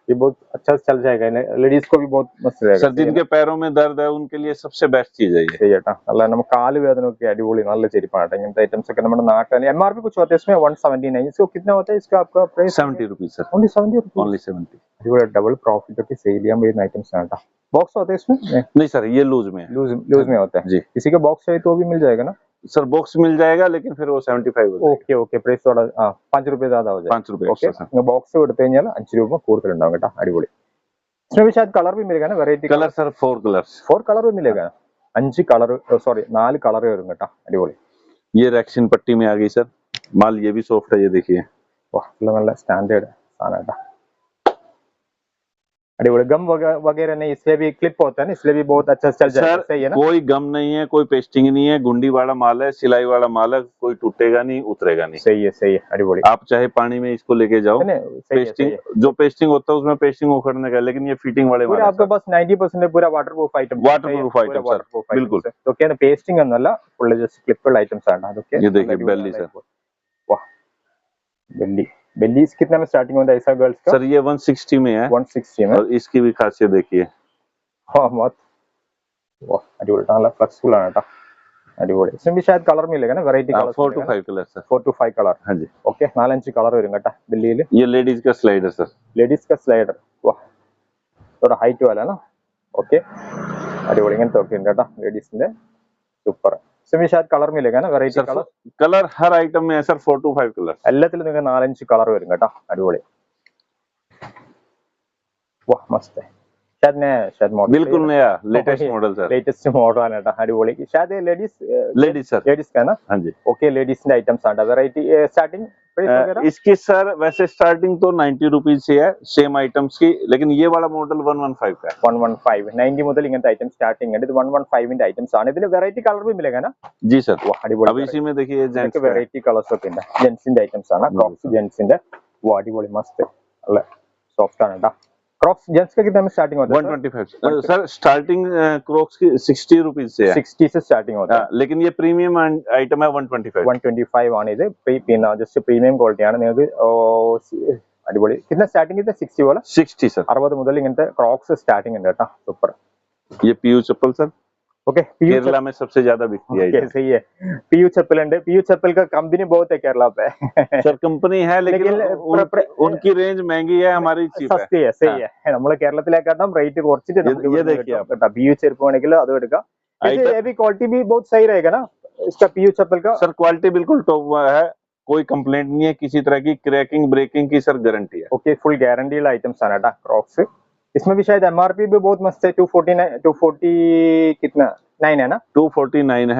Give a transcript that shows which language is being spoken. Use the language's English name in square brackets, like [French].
[Hindi] ये बहुत अच्छा चल जाएगा, लेडीज को भी बहुत मस्त रहेगा. सर जिनके पैरों में दर्द है उनके लिए सबसे बेस्ट चीज है ये. [Malayalam] ശരി കേട്ടോ. അല്ല നമുക്ക് കാല് വേദന ഒക്കെ അടിപൊളി നല്ല ചെരുപ്പാണ് കേട്ടോ. ഇങ്ങനത്തെ ഐറ്റംസ് ഒക്കെ നമ്മുടെ നാട്ടിൽ MRP [Hindi] कुछ होता है इसमें [Malayalam] 179. [Hindi] इसको कितना होता है, इसका आपका price 70 rupees sir, only 70 rupees. Only 70. [Malayalam] अടിപൊളി, double profit ഒക്കെ सेल ചെയ്യാൻ പറ്റുന്ന ഐറ്റംസ് ആണ് കേട്ടോ. [Hindi] बॉक्स होता है इसमें? नहीं सर, ये लूज में है. लूज में होता है जी किसी का बॉक्स चाहिए तो भी मिल जाएगा ना? सर, बॉक्स मिल जाएगा लेकिन फिर वो 75 हो जाएगा. [Malayalam] Okay okay. [Hindi] പ്രൈസ് थोड़ा 5 रुपए ज्यादा हो जाएगा. 5 रुपए ओके. Extra sir. [Malayalam] बॉक्स എടുത്തു കഴിഞ്ഞാൽ 5 രൂപ കൂടുതൽ ഉണ്ടാവും കേട്ടോ. അടിപൊളി. [Hindi] इसमें भी शायद कलर भी मिलेगा ना, variety colour sir 4 colours. 4 colour भी मिलेगा. [Malayalam] 5 കളർ, സോറി 4 കളർ വരും കേട്ടോ. അടിപൊളി. [Hindi] ये रेक्सिन पट्टी में आ गई सर, माल ये भी सॉफ्ट है, ये देखिए. [Malayalam] वाह, നല്ല സ്റ്റാൻഡേർഡ് സാധനം കേട്ടോ. अടിപൊളി. [Hindi] गम वगैरह नहीं, इसलिए भी क्लिप होता है ना, इसलिए भी बहुत अच्छा चल जाएगा. सर सही है ना? कोई गम नहीं है, कोई पेस्टिंग नहीं है, गुंडी वाला माल है, सिलाई वाला माल है, कोई टूटेगा नहीं, उतरेगा नहीं. सही है. अടിപൊളി. आप चाहे पानी में इसको लेके जाओ. पेस्टिंग जो पेस्टिंग होता है उसमें पेस्टिंग उखड़ने का, लेकिन ये फिटिंग वाले पूरा आपके पास 90% पूरा waterproof item. Waterproof item sir, बिल्कुल. [Malayalam] ഓക്കെ. പേസ്റ്റിംഗ് ഒന്നല്ല, ഫുൾ ജസ്റ്റ് ക്ലിപ്പുള്ള ഐറ്റംസ് ആണ് അതൊക്കെ. [Hindi] ये देखिए बेली सर. वाह, बेली कितना में स्टार्टिंग होता है ऐसा गर्ल्स का? सर ये 160 में है. 160 में. और इसकी भी खासियत देखिए. हाँ बहुत. [Malayalam] वाह, अടിപൊളി. നല്ല ഫ്ലെക്സിബിൾ ആണ് കേട്ടോ. അടിപൊളി. [Hindi] इसमें भी शायद कलर मिलेगा ना, variety colour 4 to 5 colour sir. 4 to 5 colour. हाँ जी. [Malayalam] ओके. 4-5 കളർ വരും കേട്ടോ ബെല്ലിയിൽ. [Hindi] ये लेडीज का स्लाइडर सर, लेडीज का स्लाइडर. वाह, थोड़ा हाइट वाला ना. ओके. അടിപൊളി. [Malayalam] ഇങ്ങനത്തെ ഒക്കെ ഉണ്ട് കേട്ടോ ലേഡീസിന്റെ. സൂപ്പർ. [Hindi] इसमें भी शायद कलर मिलेगा ना, वैरायटी कलर. कलर हर आइटम में है सर 4 to 5 कलर. [Malayalam] എല്ലാത്തിലും നിങ്ങൾക്ക് 4-5 കളർ വരും കേട്ടോ. [Hindi] അടിപൊളി. वाह मस्त है. शायद मॉडल बिल्कुल नया latest model sir. [Malayalam] Latest model ആണ് കേട്ടോ. അടിപൊളി. शायद [Hindi] लेडीज सर. लेडीज का ना? हाँ जी. ओके. लेडीज के आइटम्स ആണ്. वैरायटी स्टार्टिंग प्राइस वगैरह इसकी सर वैसे स्टार्टिंग तो 90 रुपीज से है सेम आइटम्स की, लेकिन ये वाला मॉडल 115 का है. [Malayalam] 115 90 മുതൽ ഇങ്ങനത്തെ ഐറ്റം സ്റ്റാർട്ടിംഗ് ഉണ്ട്. ഇത് 115ന്റെ ഐറ്റംസ് ആണ്. ഇതിൽ വെറൈറ്റി കളർ [Hindi] भी मिलेगा ना? जी सर. [Malayalam] वाह, അടിപൊളി. [Hindi] अब इसी में देखिए जेंट्स [Malayalam] വെറൈറ്റി കളേഴ്സ് ഒക്കെ ഉണ്ട്. ജെന്റ്സിന്റെ ഐറ്റംസ് ആണ്. ക്രോക്സ് ജെന്റ്സിന്റെ. വാ, അടിപൊളി. മസ്ത്. നല്ല സോഫ്റ്റ് ആണ് കേട്ടോ. [Hindi] क्रॉक्स जेंट्स का कितना में स्टार्टिंग होता है? 125 सर. स्टार्टिंग क्रॉक्स की 60 रुपीज से है. 60 से स्टार्टिंग होता है. लेकिन ये प्रीमियम आइटम है 125. [Malayalam] 125 ആണ് ഇത്. പിന്നെ ജസ്റ്റ് പ്രീമിയം ക്വാളിറ്റി ആണ്. നിങ്ങൾക്ക് അടിപൊളി. [Hindi] कितना स्टार्टिंग है 60 वाला? 60 सर. [Malayalam] 60 മുതൽ ഇങ്ങനത്തെ ക്രോക്സ് സ്റ്റാർട്ടിംഗ് ഉണ്ട് കേട്ടോ. സൂപ്പർ. [Hindi] ये पीयू चप्पल सर. ओके. केरला में सबसे ज्यादा बिकती है. सही है. पीयू चप्पल है. पीयू चप्पल का कंपनी बहुत है केरला पे. सर कंपनी है लेकिन उनकी रेंज महंगी है, हमारी चीप है. सस्ती है. सही है. [Malayalam] നമ്മൾ കേരളത്തിലേക്കാട്ടും റേറ്റ് കുറച്ചിട്ട് നമുക്ക് [Hindi] ये देखिए आप [Malayalam] കേട്ടോ. पीयू ചെരുപ്പ് വേണമെങ്കിൽ അത് എടുക്കാം. [Hindi] ये भी क्वालिटी भी बहुत सही रहेगा ना इसका पीयू चप्पल का? सर क्वालिटी बिल्कुल टॉप है, कोई कंप्लेंट नहीं है किसी तरह की. क्रैकिंग ब्रेकिंग की सर गारंटी है. ओके. फुल गारंटी वाला आइटम्स है ना क्रॉक्स. इसमें भी शायद MRP भी बहुत मस्त है. 240 कितना 9 है ना? 249